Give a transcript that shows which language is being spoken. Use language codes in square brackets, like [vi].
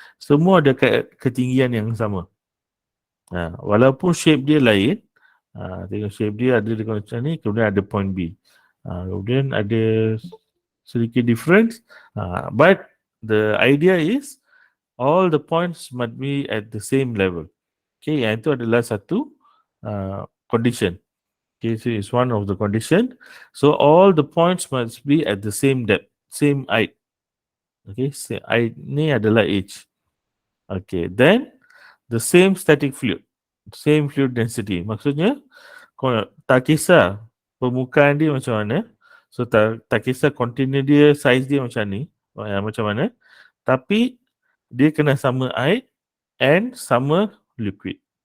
[ms] Semua ada ketinggian yang sama. Walaupun shape dia lain, tengok shape dia ada dekat macam ni, kemudian ada point B. Kemudian ada sedikit difference. [en] But the idea is all the points must be at the same level. [ms] Okay, yang itu adalah satu condition. [en] Okay, so it's one of the condition. So all the points must be at the same depth, same height. Okay, height [ms] ni adalah [en] H. Okay, then the same static fluid, same fluid density. [ms] Maksudnya, tak kisah permukaan dia macam mana, so tak kisah container dia, size dia macam ni, macam mana, tapi dia kena sama air and sama liquid.